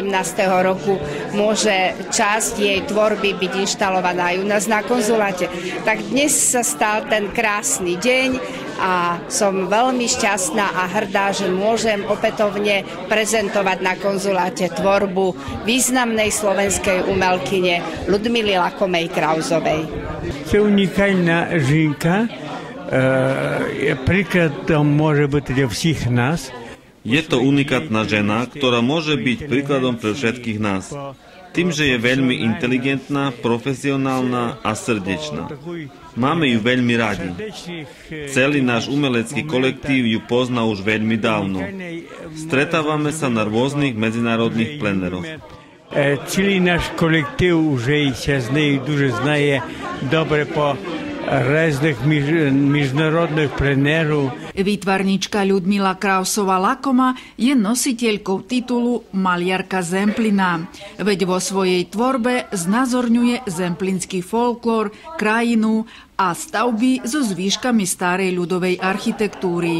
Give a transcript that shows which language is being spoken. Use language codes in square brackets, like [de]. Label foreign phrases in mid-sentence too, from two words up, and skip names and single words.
[sk] roku môže časť jej tvorby byť inštalovaná aj u nás na konzuláte. Tak dnes sa stal ten krásny deň a som veľmi šťastná a hrdá, že môžem opätovne prezentovať na konzuláte tvorbu významnej slovenskej umelkyne Ludmily Lakomej-Krausovej. [uk] Це унікальна жінка, прикладом може бути для всіх нас. [sk] Je to unikátna žena, ktorá môže byť príkladom pre všetkých nás. Tým, že je veľmi inteligentná, profesionálna a srdečná. Máme ju veľmi radi. Celý náš umelecký kolektív ju pozná už veľmi dávno. Stretávame sa na rôznych medzinárodných pleneroch. Celý náš kolektív už sa z nej [uk] дуже знає [sk] dobre po rôznych medzinárodných plenerov. Výtvarnička Ľudmila Krausová-Lakoma je nositeľkou titulu Maliarka Zemplina, veď vo svojej tvorbe znázorňuje zemplínsky folklór, krajinu a stavby so zvýškami starej ľudovej architektúry.